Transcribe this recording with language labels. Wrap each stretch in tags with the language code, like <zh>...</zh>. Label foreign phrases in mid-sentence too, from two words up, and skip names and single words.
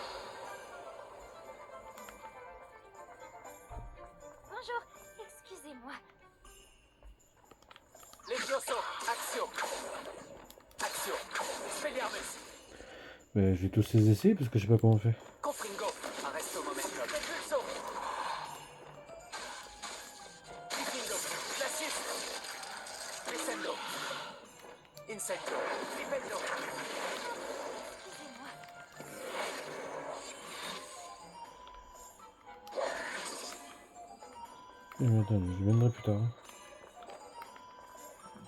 <fr>Bonjour, excusez-moi. Levioso, action. Action. Expelliarmus. Mais je vais tous les essayer parce que je sais pas comment on fait. Confringo. Arresto momentum. Pulso. Diffindo. Glacius. Descendo. Insecto. Flipendo. Excusez-moi. Mais attends, je viendrai plus tard. Hein.</fr>